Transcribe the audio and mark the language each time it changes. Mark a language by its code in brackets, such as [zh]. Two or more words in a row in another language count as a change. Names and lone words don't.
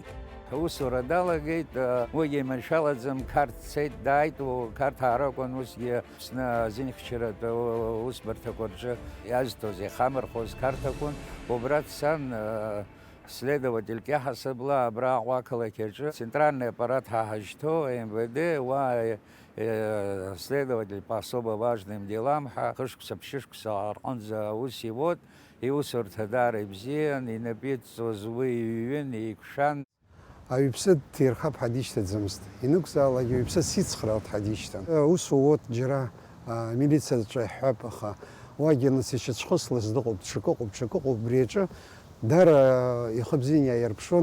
[ab] Аусура далагеит, уигьы иманшәалаӡам, қарҭ цеит, дааит, қарҭ ааракәын усгьы Аԥсны азинхьчаратә усбарҭақәа рҿы иазҭоз, иахамырхоз қарҭ акәын. Убра дцан следовательк иаҳасабла абра Аҟәа ақалақь аҿы [ru] центральный аппарат [ab] ҳаҳажьҭоу МВД, уа следователь [ru] по особо важным делам [ab] хышықәса ԥшьышықәса аҟынӡа аус иуот, иусурҭа даара ибзиан, инапы-иҵҵуаз уи иҩын, еиқәшәан. Аҩԥсы дҭирхап ҳәа дишьҭаӡамызт. Инықәзаалак аҩԥсы сицхраалт ҳәа дишьҭан. Ус уот џьара милициаҿы иҳәап, аха уагьы нас ишьацәхыслаз дыҟоуп, ҽакыҟоуп, убри аҿы даара ихы бзиан иааирԥшуан.